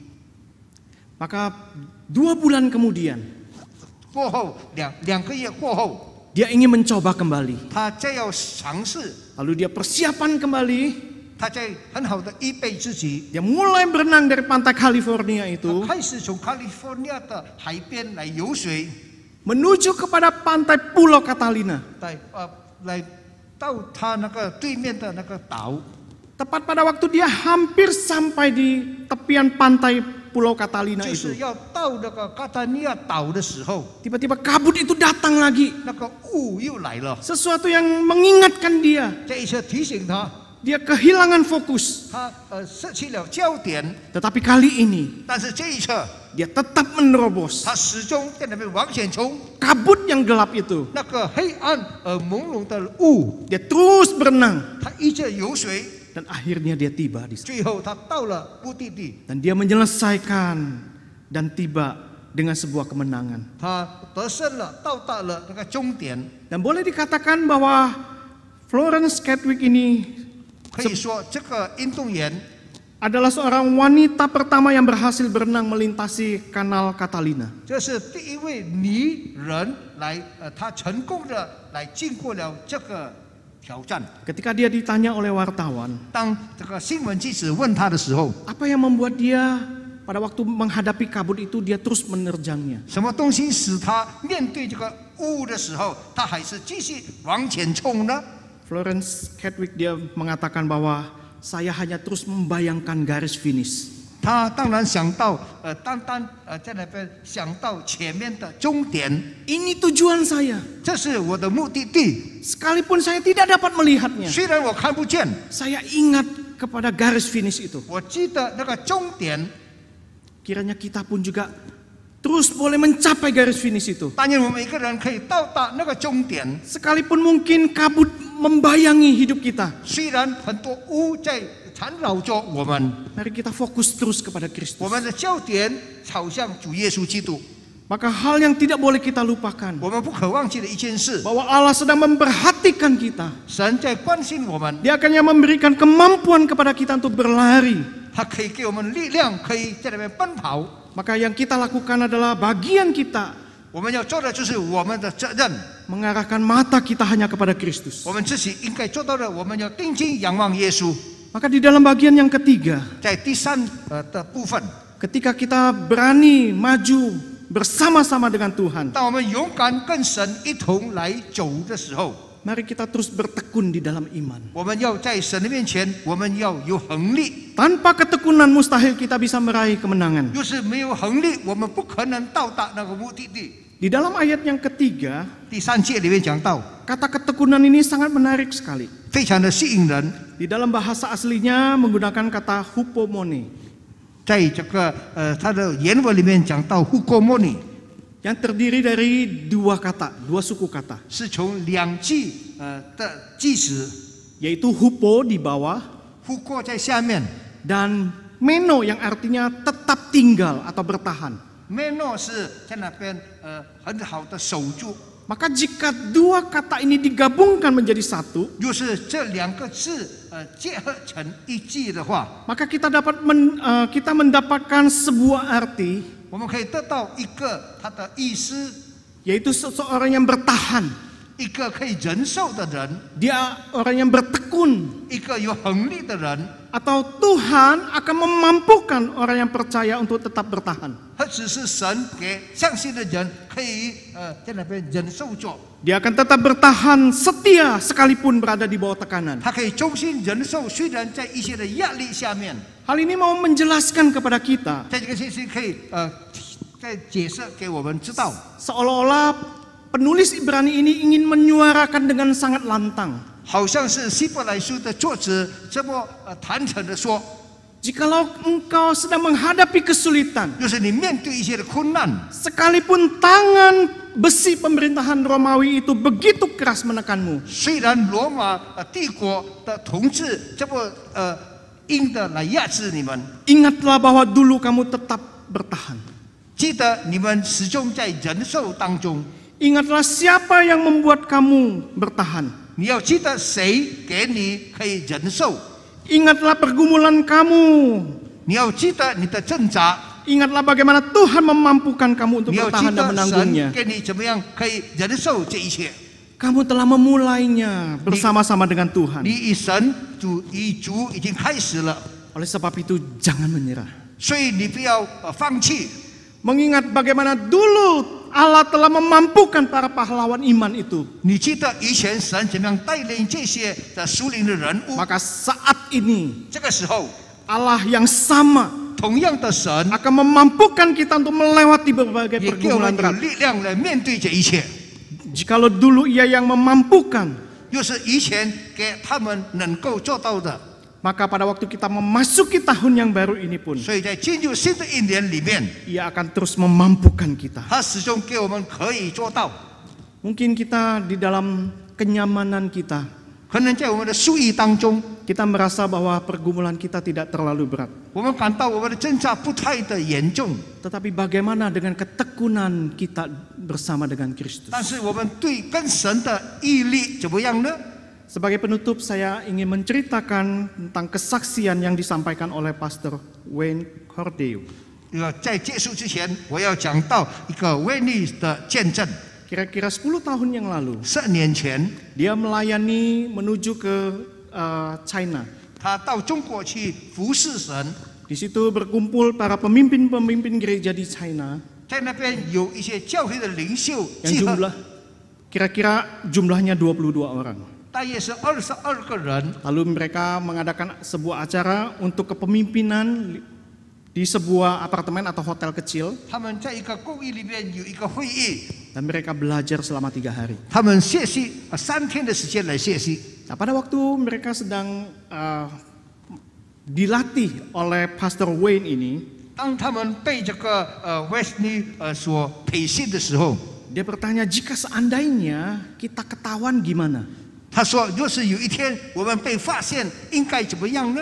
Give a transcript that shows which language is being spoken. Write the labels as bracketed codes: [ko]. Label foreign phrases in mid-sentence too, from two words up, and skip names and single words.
[id] Maka 2 bulan kemudian [zh] 过后两个月过后， [id] dia ingin mencoba kembali. [zh] 他再要尝试， [id] Lalu dia persiapan kembali. [zh] 他在很好的预备自己， [id] Dia mulai berenang dari pantai California [zh] 他 itu 开始从 California 的海边来游水， [id] menuju kepada pantai Pulau Catalina. [zh] 来到他那个对面的那个岛。 [id] Tepat pada waktu dia hampir sampai di tepian pantai Pulau Catalina [zh] 就 itu, 是要到那个卡塔尼亚岛的时候， [id] tiba-tiba kabut itu datang lagi. [zh] 那个雾又来了。 [id] Sesuatu yang mengingatkan dia. [zh] 这一次提醒他， [id] Dia kehilangan fokus. [zh] 他失去了焦点， [id] Tetapi kali ini [zh] 但是这一次 [id] dia tetap menerobos [zh] 他始终在那边往前冲。 [id] kabut yang gelap itu. [zh] 那个黑暗朦胧的雾， [id] Dia terus berenang [zh] 他一直游水， [id] dan akhirnya dia tiba di sana. [zh] 最后他到了目的地， [id] Dan dia menyelesaikan dan tiba dengan sebuah kemenangan. [zh] 他得胜了，到达了那个终点。 [id] Dan boleh dikatakan bahwa Florence Chadwick ini [zh] 可以说，这个运动员 [id] adalah seorang wanita pertama yang berhasil berenang melintasi Kanal Catalina. [zh] 这是第一位女人来，她成功的来经过了这个挑战。 [id] Ketika dia ditanya oleh wartawan, [zh] 当这个新闻记者问她的时候， [id] apa yang membuat dia pada waktu menghadapi kabut itu dia terus menerjangnya? [zh] 什么东西使她面对这个雾的时候，她还是继续往前冲呢？ [id] Florence Chadwick dia mengatakan bahwa saya hanya terus membayangkan garis finish. [zh] 她当然想到，单单在那边想到前面的终点， [id] Ini tujuan saya. [zh] 这是我的目的地。 [id] Sekalipun saya tidak dapat melihatnya, [zh] 虽然我看不见， [id] saya ingat kepada garis finish itu. [zh] 我记得那个终点。 [id] Kiranya kita pun juga terus boleh mencapai garis finish itu. [zh] 但愿我们每个人可以到达那个终点。 [id] Sekalipun mungkin kabut membayangi hidup kita, [zh] 虽然很多雾在缠绕着我们， [id] mari kita fokus terus kepada [zh] 我 Kristus. 们的焦点朝向主耶稣基督。 [id] Maka hal yang tidak boleh kita lupakan, [zh] 我们不可忘记的一件事， [id] bahwa Allah sedang memperhatikan kita. [zh] 神在关心我们， [id] Dia akan memberikan kemampuan kepada kita untuk berlari. [zh] 他可以给我们力量，可以在那边奔跑。 [id] Maka yang kita lakukan adalah bagian kita [zh] 我们要做的就是我们的责任， [id] mengarahkan mata kita hanya kepada Kristus. [zh] 我们自己应该做到的，我们要定睛仰望耶稣。 [id] Maka di dalam bagian yang ketiga, [zh] 在第三的部分， [id] ketika kita berani maju bersama-sama dengan Tuhan, [zh] 当我们勇敢跟神一同来走的时候， [id] Mari kita terus bertekun di dalam iman. [zh] 我们要在神的面前，我们要有恒力。 [id] Tanpa ketekunan mustahil kita bisa meraih kemenangan. [zh] 就是没有恒力，我们不可能到达那个目的地。 [id] Di dalam ayat yang ketiga, [zh] 第3节里面讲到， [id] kata ketekunan ini sangat menarik sekali. [zh] 非常的吸引人。 [id] Di dalam bahasa aslinya menggunakan kata hupomone, [zh] 在这个它的原文里面讲到 hukomoni， [id] yang terdiri dari dua suku kata, [zh] 是从2句的句子 [id] yaitu hupo di bawah [zh] ，huko 在下面 [id] dan meno yang artinya tetap tinggal atau bertahan. [zh] ，meno 是在那边很好的守住。 [id] Maka jika dua kata ini digabungkan menjadi satu, [zh] 就是这2个字结合成一句的话， [id] maka kita mendapatkan sebuah arti, [zh] 我们可以得到一个它的意思， [id] yaitu seseorang yang bertahan. [zh] 一个可以忍受的人， [id] Dia orang yang bertekun, [zh] 一个有恒力的人， [id] atau Tuhan akan memampukan orang yang percaya untuk tetap bertahan. [zh] 或只是神给相信的人可以在那边忍受着， [id] Dia akan tetap bertahan setia sekalipun berada di bawah tekanan. [zh] 他可以忠心忍受，虽然在一些的压力下面， [id] Hal ini mau menjelaskan kepada kita, [zh] 在这个信息可以再解释给我们知道， [id] seolah-olah penulis Ibrani ini ingin menyuarakan dengan sangat lantang. [zh] 好像是希伯来书的作者这么坦诚的说， [id] Jikalau engkau sedang menghadapi kesulitan, [zh] 就是你面对一些的困难。 [id] sekalipun tangan besi pemerintahan Romawi itu begitu keras menekanmu, [zh] 虽然罗马帝国的统治这么硬的来压制你们， [id] ingatlah bahwa dulu kamu tetap bertahan. [zh] 记得你们始终在忍受当中。 [id] Ingatlah siapa yang membuat kamu bertahan. [zh] 你要记得谁给你可以忍受， [id] Ingatlah pergumulan kamu. [zh] 你要记得你的挣扎， [id] Ingatlah bagaimana Tuhan memampukan kamu untuk [zh] 你要记 [id] bertahan dan [zh] 得 menanggungnya. 神给你怎么样可以忍受这一切。 [id] Kamu telah memulainya bersama-sama dengan Tuhan. [zh] 你与神与主已经开始了， [id] Oleh sebab itu jangan menyerah. [zh] 所以你不要放弃。 [id] Mengingat bagaimana dulu Allah telah memampukan para pahlawan iman itu. [zh] 你记得以前神怎么样带领这些的属灵的人物？ [id] Maka saat ini [zh] 这个时候， [id] Allah yang sama [zh] 同样的神 [id] akan memampukan kita untuk melewati berbagai [zh] 也给我 pergumulan 们有 berat. 力量来面对这一切。 [id] Jikalau dulu Ia yang memampukan, [zh] 又是以前给他们能够做到的， [id] maka pada waktu kita memasuki tahun yang baru ini pun [zh] 所以在进入新的一年里面， [id] Ia akan terus memampukan kita. [zh] 他始终给我们可以做到。 [id] Mungkin kita di dalam kenyamanan kita, [zh] 可能在我们的术语当中， [id] kita merasa bahwa pergumulan kita tidak terlalu berat. [zh] 我们感到我们的挣扎不太的严重， [id] Tetapi bagaimana dengan ketekunan kita bersama dengan Kristus? [zh] 但是我们对跟神的毅力怎么样呢？ [id] Sebagai penutup, saya ingin menceritakan tentang kesaksian yang disampaikan oleh Pastor Wayne Cordew. [zh] 在结束之前，我要讲到一个威利的见证。 [id] Kira-kira 10 tahun yang lalu, [zh] 10 年前， [id] dia melayani menuju ke China. [zh] 他到中国去服侍神， [id] Di situ berkumpul para pemimpin-pemimpin gereja di China [zh] 在那边有一些教会的领袖 yang 集合， [id] kira-kira jumlahnya 22 orang. [zh] 大约是22个人。 [id] Lalu mereka mengadakan sebuah acara untuk kepemimpinan di sebuah apartemen atau hotel kecil [zh] 他们在一个公寓里面有一个会议， [id] dan mereka belajar selama 3 hari. [zh] 他们学习3天的时间来学习。 [id] Nah, pada waktu mereka sedang dilatih oleh Pastor Wayne ini, [zh] 当他们被这个Wesley 所培训的时候， [id] dia bertanya, jika seandainya kita ketahuan gimana? [zh] 他说：“若是有一天我们被发现，应该怎么样呢？